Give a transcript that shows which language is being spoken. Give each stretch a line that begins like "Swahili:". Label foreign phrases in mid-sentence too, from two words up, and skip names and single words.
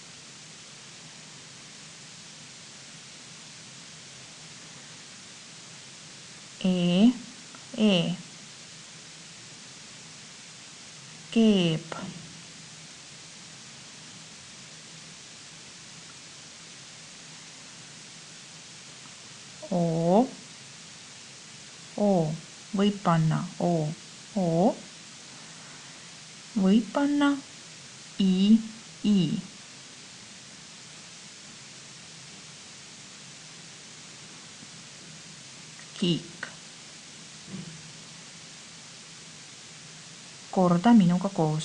Estonian: E, E. Keeb. O, O. Võib panna O, O. Võib panna I, I. Kiik. Korda minuga koos.